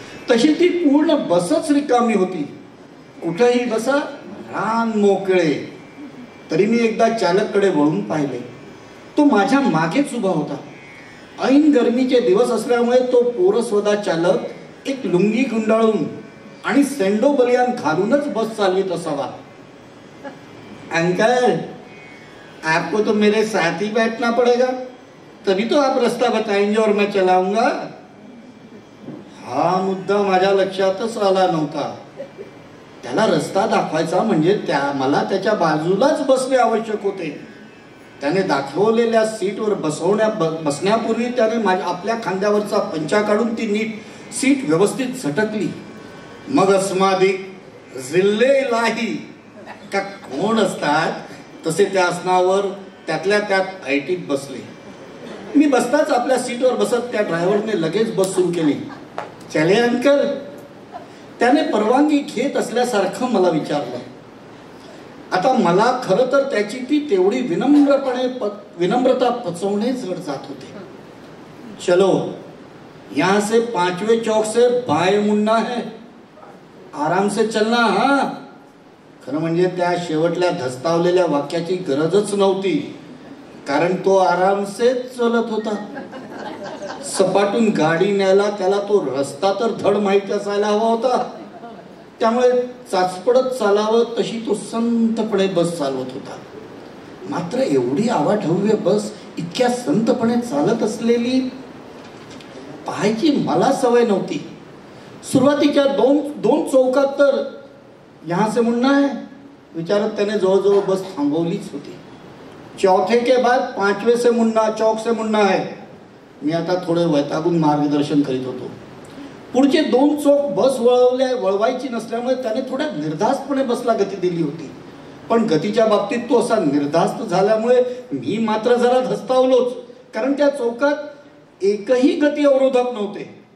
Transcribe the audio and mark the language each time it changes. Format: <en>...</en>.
<mr>तशी ती पूर्ण बसच रिकामी होती. कुठेही बसा रान मोकळे. तरी मी एकदा चालककडे वळून पाहिले. तो माझ्या मागेच उभा होता. ऐन गरमीचे दिवस असल्यामुळे तो पोरस्वदा चालक एक लुंगी गुंडाळून आणि सेंडो बलियान घालूनच बस चालवित असावा.</mr> <hi>अंकल, आपको तो मेरे साथ ही बैठना पड़ेगा, तभी तो आप रास्ता बताएंगे और मैं चलाऊंगा.</hi> <mr>हा मुद्दा माझ्या लक्षातच आला नव्हता. त्याला रस्ता दाखवायचा म्हणजे मला त्याच्या बाजूलाच बसणे आवश्यक होते. त्याने दाखवलेल्या सीटवर बसण्यापूर्वी त्याने आपल्या खांद्यावरचा पंचा काढून ती नीट सीट व्यवस्थित झटकली. मग अस्मादिक जिल्हे इलाही का कोण असतात तसे त्या आसनावर त्यातल्या त्यात ऐटीत बसले. मी बसताच आपल्या सीटवर बसत त्या ड्रायव्हरने लगेच बस सुरू केली.</mr> <hi>चले अंकल,</hi> <mr>त्याने परवानगी घेत असल्यासारखं मला विचारलं. आता मला खरं तर त्याची ती तेवढी विनम्रता पचवणे जड जात होते.</mr> <hi>चलो, यहां से 5वें चौक से बाएं मुड़ना है, आराम से चलना.</hi> <mr>हा, खरं म्हणजे त्या शेवटल्या धस्तावलेल्या वाक्याची गरजच नव्हती, कारण तो आरामसेच चलत होता. सपाटून गाडी न्यायला त्याला तो रस्ता तर धड माहिती असायला हवा होता. त्यामुळे चाचपडत चालावं तशी तो संतपणे बस चालवत होता. मात्र एवढी आवाढव्य बस इतक्या संतपणे चालत असलेली पाहायची मला सवय नव्हती. सुरुवातीच्या दोन चौकात तर</mr> <hi>यहां से मुड़ना है</hi> <mr>विचारत त्याने जवळजवळ बस थांबवलीच होती.</mr> <hi>चौथे के बाद 5वें से मुड़ना, चौक से मुड़ना है.</hi> <mr>मी आता थोडे वैतागून मार्गदर्शन करीत होतो. पुढचे 2 चौक बस वळवायची नसल्यामुळे त्याने थोड्या निर्धास्तपणे बसला गती दिली होती. पण गतीच्या बाबतीत तो असा निर्धास्त झाल्यामुळे मी मात्र जरा धस्तावलोच, कारण त्या चौकात एकही गती अवरोधक नव्हते.</mr>